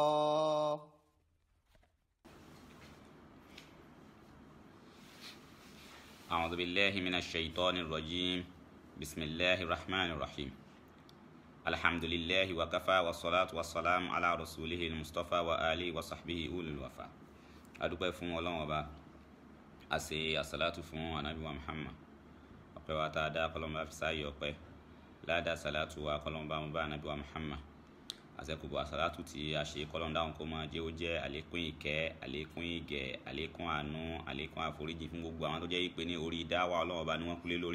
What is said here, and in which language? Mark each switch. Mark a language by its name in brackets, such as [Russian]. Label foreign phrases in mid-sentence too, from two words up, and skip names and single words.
[Arabic] أعوذ بالله من الشيطان الرجيم. بسم الله الرحمن الرحيم. الحمد لله وكفى والصلاة والسلام على رسوله المصطفى وآله وصحبه أولي الوفا. [Yoruba] adúpẹ́ fún Ọlọ́run Ọba, a ṣe àsàlátù fún Ànábì wa Muhammad. Ọpẹ́ wa tá a dá kọ́lọ́run bá fi sáyé ọpẹ́, ládàá sàlátù wa kọ́lọ́run bá mú bá Ànábì wa Muhammad. Àṣẹ́kùbọ̀ àsàlátù tí a ṣe kọ́lọ́run dáhùn kó máa jẹ́ ó jẹ́ àlékún ìkẹ́, àlékún ìgẹ̀, àlékún àánú, àlékún àforíjì fún gbogbo àwọn tó jẹ́ ìpè ní orí dáwà Ọlọ́run Ọba ni wọ́n kúlé lórí.